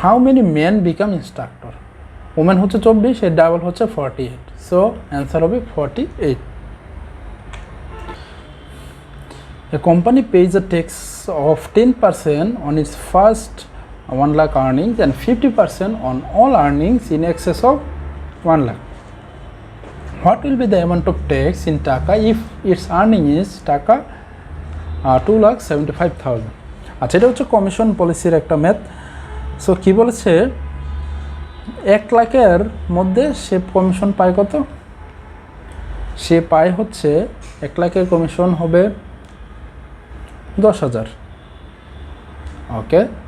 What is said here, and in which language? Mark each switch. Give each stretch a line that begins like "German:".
English: How many men become instructor?
Bangla: Women হচ্ছে 24, এর double হচ্ছে 48, সো অ্যান্সার হবে 48।
English: A company pays a tax of 10% on its first 1 lakh earnings and 50% on all earnings in excess of 1 lakh. What will be the amount of tax in Taka if its earning is Taka 2,75,000?
Bangla: আচ্ছা এটা হচ্ছে commission পলিসির একটা math. So কী বলেছে 1 লাখের মধ্যে সে commission পায় কত, সে পায় হচ্ছে 1 লাখের কমিশন হবে 10,000, ওকে।